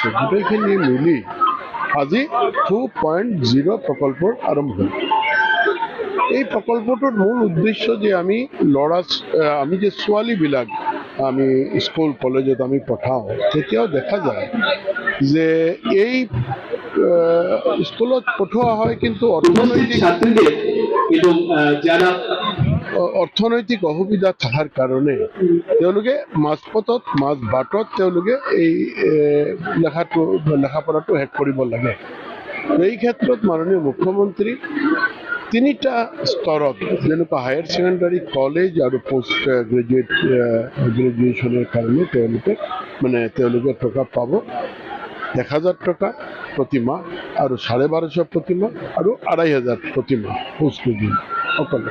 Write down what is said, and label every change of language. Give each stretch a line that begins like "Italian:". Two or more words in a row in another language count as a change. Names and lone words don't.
Assamese: গোটেইখিনি মিলি আজি 2.0 প্ৰকল্পৰ আৰম্ভণি। এই প্ৰকল্পটোৰ মূল উদ্দেশ্য যে আমি যে ছোৱালীবিলাক আমি স্কুল কলেজত আমি পঠাওঁ তেতিয়াও দেখা যায় যে এই স্কুলত পঠোৱা হয় কিন্তু
Bangla: ছাত্রীদের এবং যারা
Assamese: অৰ্থনৈতিক অসুবিধা থকাৰ কাৰণে তেওঁলোকে মাজপথত মাজবাটত তেওঁলোকে এই লেখা পঢ়াটো শেষ কৰিব লাগে। এই ক্ষেত্ৰত মাননীয় মুখ্যমন্ত্ৰী তিনিটা স্তৰত যেনেকুৱা
English: higher secondary college
Assamese: আৰু
English: post graduation
Assamese: কাৰণে তেওঁলোকে টকা পাব 1,000 টকা প্ৰতি মাহ আৰু 1250 প্ৰতি মাহ আৰু 2,500 প্ৰতি মাহ
English: post graduate
Assamese: সকলো।